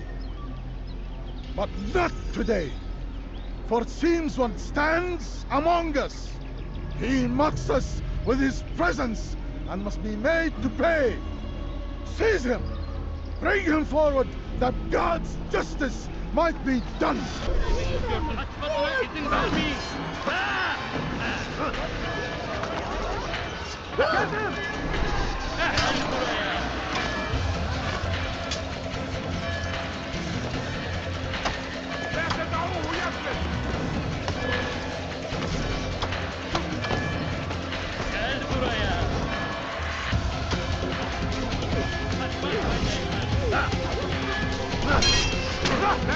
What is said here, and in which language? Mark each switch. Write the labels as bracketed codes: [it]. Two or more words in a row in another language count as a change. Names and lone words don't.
[en] But not today, for it seems one stands among us. He mocks us with his presence and must be made to pay. Seize him! Bring him forward that God's justice might be done! [tr] Kaçmasına izin vermeyin. Geldim! Gel buraya. [ar] لا تدعوه يفلت! [tr] Gel buraya. Kaçman fayda etmez.